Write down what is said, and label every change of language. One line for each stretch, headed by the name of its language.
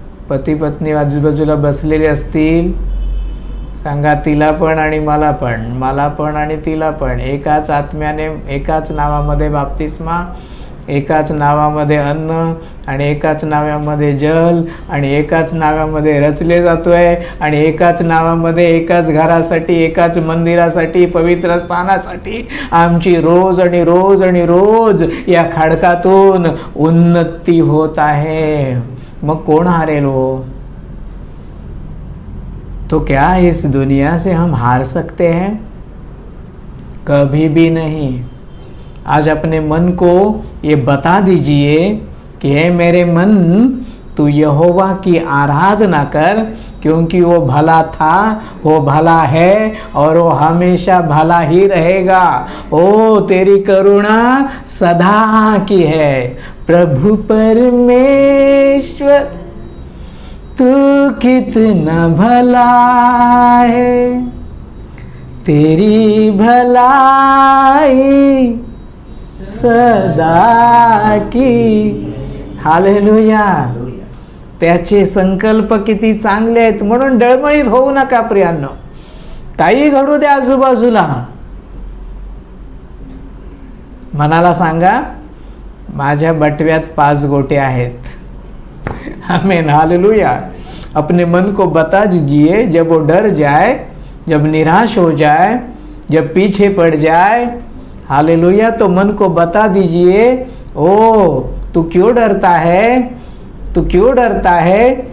Marathi: पती पत्नी आजूबाजूला बसलेले असतील, सांगा तिला पण आणि मला पण, मला पण आणि तिला पण, एकाच आत्म्याने एकाच नावामध्ये बाप्तिस्मा, एकाच नावामध्ये अन्न आणि एकाच नावामध्ये जल आणि एकाच नावामध्ये रचले जातोय आणि एकाच नावामध्ये एकाच घरासाठी, एकाच मंदिरासाठी, पवित्र स्थानासाठी आमची रोज आणि रोज आणि रोज या खडकातून उन्नती होत आहे. मग कोण हारेल हो?
Hindi: तो क्या इस दुनिया से हम हार सकते हैं? कभी भी नहीं. आज अपने मन को ये बता दीजिए कि हे मेरे मन, तू यहोवा की आराधना कर, क्योंकि वो भला था, वो भला है और वो हमेशा भला ही रहेगा. ओ तेरी करुणा सदा की है. प्रभु परमेश्वर तू कितना भला है, तेरी भलाई सदा की. हालेलुया.
Marathi: त्याचे संकल्प किती चांगले आहेत. म्हणून डळमळीत होऊ नका प्रियांनो. काही घडू द्या आजूबाजूला. मनाला सांगा, माझ्या बटव्यात 5 गोटे आहेत. आमीन, हालेलुया.
Hindi: अपने मन को बता दीजिए, जब वो डर जाए, जब निराश हो जाए, जब पीछे पड़ जाए, हालेलुया, तो मन को बता दीजिए, ओ तू क्यों डरता है, तू क्यों डरता है?